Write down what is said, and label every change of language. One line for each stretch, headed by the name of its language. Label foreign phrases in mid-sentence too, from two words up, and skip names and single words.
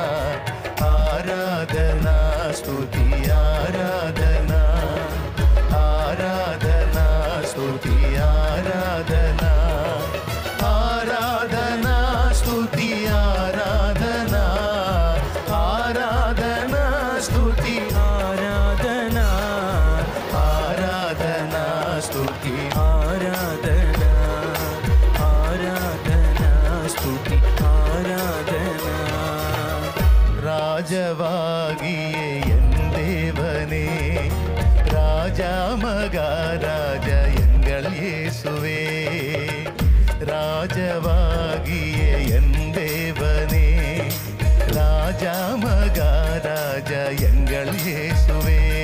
Telugu: ఆరాధనా స్తుతి ఆరాధనా, ఆరాధనా స్తుతి ఆరాధనా, ఆరాధనా స్తుతి ఆరాధనా, ఆరాధనా స్తుతి ఆరాధనా, ఆరాధనా స్తుతి ఆరాధనా, ఆరాధనా స్తుతి ఆరాధనా.
Tamil: ராஜவாகியே என் தேவனே, ராஜா மகாராஜா எங்கள் இயேசுவே, ராஜவாகியே என் தேவனே, ராஜா மகாராஜா எங்கள் இயேசுவே.